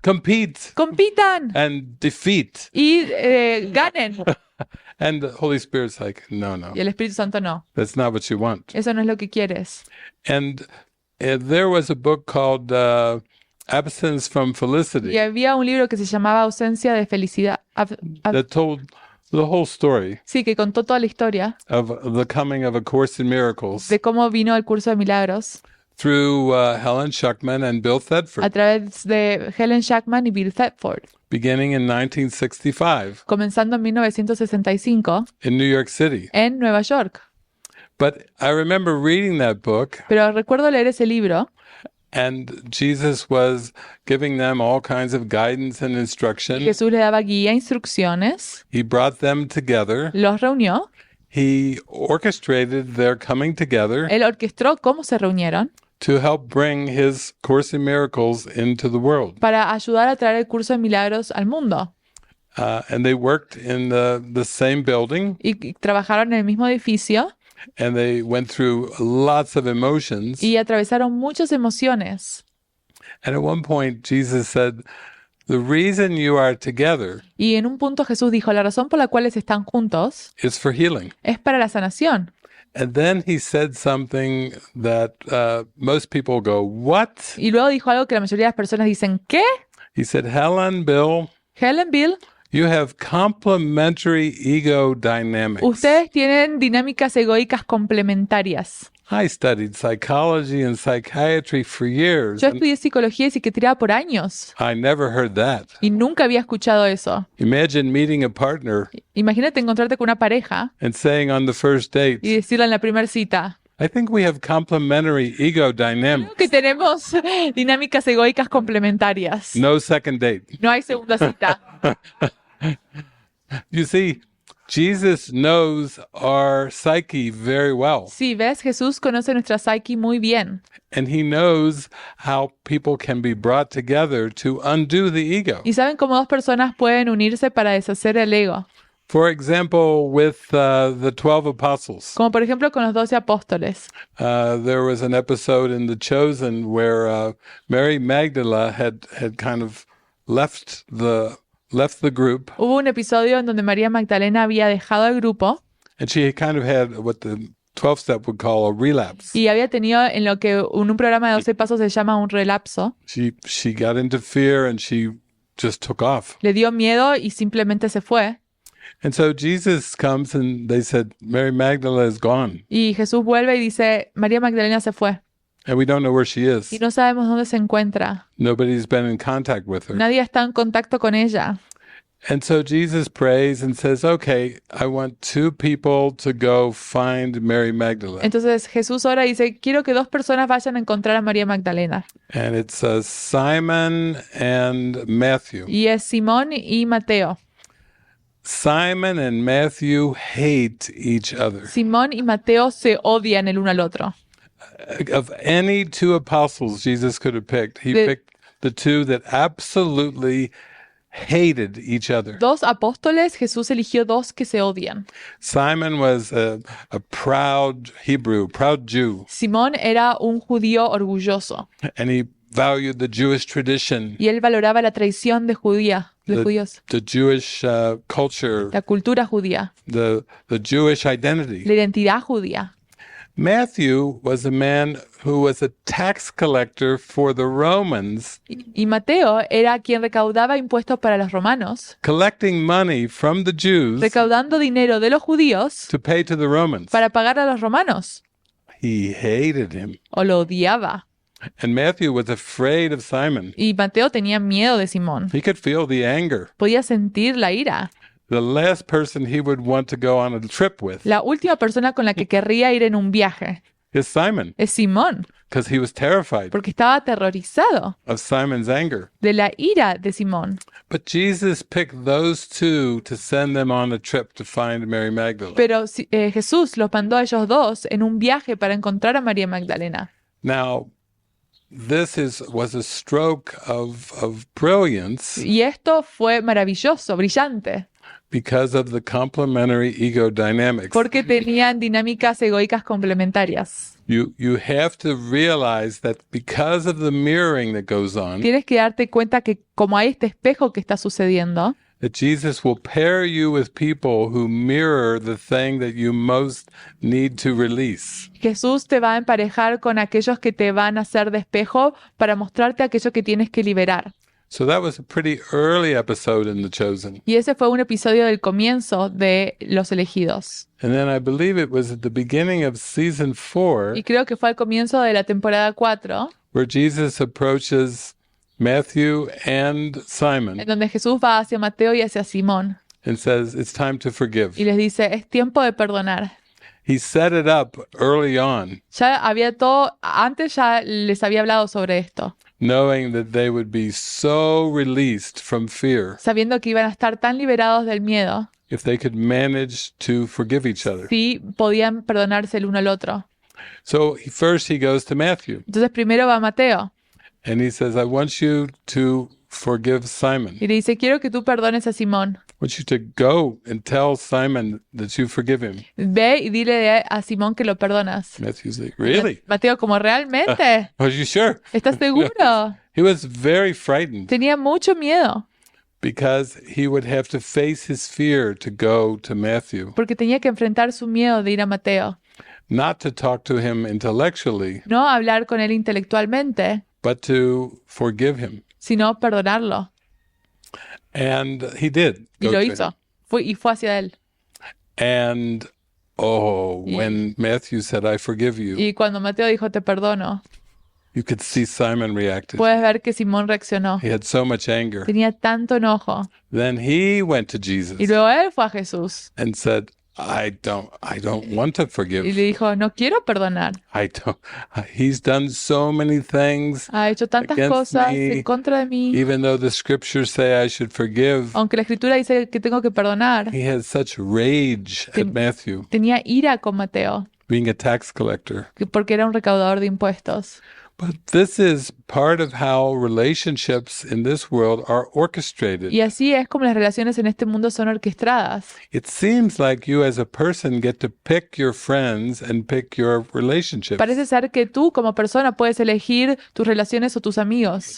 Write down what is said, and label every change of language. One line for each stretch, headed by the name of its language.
English: Compete
Spanish: compitan
English: and defeat.
Spanish: y ganen.
English: And the Holy Spirit's like, no, no,
Spanish: Y el Espíritu Santo no.
English: that's not what you want.
Spanish: Eso no es lo que quieres.
English: And there was a book called Absence from Felicity
Spanish: Y había un libro que se llamaba Ausencia de Felicidad.
English: that told the whole story
Spanish: Sí, que contó toda la historia
English: of the coming of A Course in Miracles
Spanish: de cómo vino el curso de milagros
English: through Helen Schuckman and Bill
Spanish: a
English: Thetford,
Spanish: través de Helen Schuckman y Bill Thetford,
English: beginning in 1965
Spanish: comenzando en 1965
English: in New York City.
Spanish: en Nueva York.
English: But I remember reading that book,
Spanish: Pero recuerdo leer ese libro
English: and Jesus was giving them all kinds of guidance and
Spanish: y
English: instruction.
Spanish: Jesús le daba guía, instrucciones,
English: He brought them together.
Spanish: los reunió,
English: He orchestrated their coming together
Spanish: él orquestó cómo se reunieron
English: to help bring his Course in Miracles into the world.
Spanish: para ayudar a traer el curso de milagros al mundo.
English: And they worked in the same building,
Spanish: Y trabajaron en el mismo edificio
English: and they went through lots of emotions.
Spanish: y atravesaron muchas emociones.
English: And at one point, Jesus said, the reason you are together
Spanish: Y en un punto Jesús dijo, la razón por la cual están juntos
English: is for healing.
Spanish: es para la sanación.
English: And then he said something that most people go, what?
Spanish: Y luego dijo algo que la mayoría de las personas dicen, ¿qué?
English: He said, Helen, Bill,
Spanish: Helen, Bill,
English: you have complementary ego dynamics.
Spanish: ustedes tienen dinámicas egoicas complementarias.
English: I studied psychology and psychiatry for years.
Spanish: Yo
English: And
Spanish: estudié psicología y psiquiatría por años
English: I never heard that.
Spanish: y nunca había escuchado eso.
English: Imagine meeting a partner
Spanish: Imagínate encontrarte con una pareja
English: and saying on the first date,
Spanish: y decirle en la primera cita,
English: I think we have complementary ego dynamics.
Spanish: creo que tenemos dinámicas egoicas complementarias.
English: No second date.
Spanish: No hay segunda cita.
English: You see, Jesus knows our psyche very well,
Spanish: Sí, ves, Jesús conoce nuestra psyche muy bien
English: and he knows how people can be brought together to undo the ego.
Spanish: y saben cómo dos personas pueden unirse para deshacer el ego.
English: For example, with the 12 apostles,
Spanish: Como por ejemplo con los 12 apóstoles.
English: there was an episode in The Chosen where Mary Magdalene had kind of left the group,
Spanish: Hubo un episodio en donde María Magdalena había dejado el grupo
English: and she kind of had what the 12-step would call a relapse.
Spanish: y había tenido en lo que en un programa de 12 pasos se llama un relapso.
English: She got into fear and she just took off.
Spanish: Le dio miedo y simplemente se fue.
English: And so Jesus comes and they said, Mary Magdalene is gone,
Spanish: Y Jesús vuelve y dice, María Magdalena se fue.
English: and we don't know where she is.
Spanish: Y no sabemos dónde se encuentra.
English: Nobody's been in contact with her.
Spanish: Nadie está en contacto con ella.
English: And so Jesus prays and says, okay, I want 2 people to go find Mary Magdalene.
Spanish: Entonces Jesús ora y dice, quiero que 2 personas vayan a encontrar a María Magdalena.
English: And it's Simon and Matthew.
Spanish: Y es Simón y Mateo.
English: Simon and Matthew hate each other.
Spanish: Simón y Mateo se odian el uno al otro.
English: Of any 2 apostles Jesus could have picked, he picked the 2 that absolutely hated each other.
Spanish: 2 apóstoles, Jesús eligió 2 que se odian.
English: Simon was a proud Hebrew, proud Jew,
Spanish: Simón era un judío orgulloso
English: and he valued the Jewish tradition,
Spanish: y él valoraba la tradición de judíos,
English: the Jewish culture,
Spanish: la cultura judía,
English: the Jewish identity.
Spanish: la identidad judía.
English: Matthew was a man who was a tax collector for the Romans,
Spanish: Y Mateo era quien recaudaba impuestos para los romanos,
English: collecting money from the Jews
Spanish: recaudando dinero de los judíos
English: to pay to the Romans.
Spanish: para pagar a los romanos,
English: He hated him.
Spanish: o lo odiaba.
English: And Matthew was afraid of Simon.
Spanish: Y Mateo tenía miedo de Simón.
English: He could feel the anger.
Spanish: Podía sentir la ira.
English: The last person he would want to go on a trip with
Spanish: La última persona con la que querría ir en un viaje
English: is Simon,
Spanish: es Simón,
English: because he was terrified
Spanish: porque estaba aterrorizado
English: of Simon's anger.
Spanish: de la ira de Simón.
English: But Jesus picked those two to send them on a trip to find Mary Magdalene.
Spanish: Pero Jesús los mandó a ellos dos en un viaje para encontrar a María Magdalena.
English: Now, this was a stroke of brilliance
Spanish: Y esto fue maravilloso, brillante,
English: because of the complementary ego dynamics.
Spanish: porque tenían dinámicas egoicas complementarias.
English: You have to realize that because of the mirroring that goes on,
Spanish: Tienes que darte cuenta que como hay este espejo que está sucediendo,
English: that Jesus will pair you with people who mirror the thing that you most need to release.
Spanish: Jesús te va a emparejar con aquellos que te van a hacer de espejo para mostrarte aquello que tienes que liberar.
English: So that was a pretty early episode in The Chosen.
Spanish: Y ese fue un episodio del comienzo de Los Elegidos.
English: And then I believe it was at the beginning of season 4
Spanish: Y creo que fue al comienzo de la temporada 4,
English: where Jesus approaches Matthew and
Spanish: en
English: Simon
Spanish: donde Jesús va hacia Mateo y hacia Simón
English: and says, it's time to forgive.
Spanish: y les dice, es tiempo de perdonar.
English: He set it up early on,
Spanish: Ya había todo, antes ya les había hablado sobre esto,
English: knowing that they would be so released from fear
Spanish: sabiendo que iban a estar tan liberados del miedo
English: if they could manage to forgive each other.
Spanish: si podían perdonarse el uno al otro.
English: So first he goes to Matthew
Spanish: Entonces primero va Mateo
English: and he says, I want you to forgive Simon.
Spanish: y le dice, quiero que tú perdones a Simón.
English: I want you to go and tell Simon that you forgive him.
Spanish: Ve y dile a Simón que lo perdonas.
English: Matthew's like, really?
Spanish: Mateo, ¿como realmente?
English: Are you sure?
Spanish: ¿Estás seguro?
English: He was very frightened
Spanish: Tenía mucho miedo
English: because he would have to face his fear to go to Matthew,
Spanish: porque tenía que enfrentar su miedo de ir a Mateo.
English: not to talk to him intellectually,
Spanish: No hablar con él intelectualmente,
English: but to forgive him.
Spanish: sino perdonarlo.
English: And he did.
Spanish: Y
English: go
Spanish: lo
English: to
Spanish: hizo.
English: him.
Spanish: Fue hacia él.
English: And when Matthew said, I forgive you,
Spanish: Y cuando Mateo dijo, te perdono,
English: you could see Simon reacted.
Spanish: puedes ver que Simón reaccionó.
English: He had so much anger.
Spanish: Tenía tanto enojo.
English: Then he went to Jesus
Spanish: Y luego él fue a Jesús
English: and said, I don't want to
Spanish: y
English: forgive.
Spanish: le dijo, no quiero perdonar.
English: He's done so many things,
Spanish: Ha hecho tantas
English: against
Spanish: cosas
English: me,
Spanish: en contra de mí.
English: even though the scriptures say I should forgive.
Spanish: Aunque la escritura dice que tengo que perdonar,
English: He had such rage at Matthew,
Spanish: tenía ira con Mateo,
English: being a tax collector.
Spanish: porque era un recaudador de impuestos.
English: But this is part of how relationships in this world are orchestrated.
Spanish: Y así es como las relaciones en este mundo son orquestadas.
English: It seems like you as a person get to pick your friends and pick your relationships.
Spanish: Parece ser que tú como persona puedes elegir tus relaciones o tus amigos,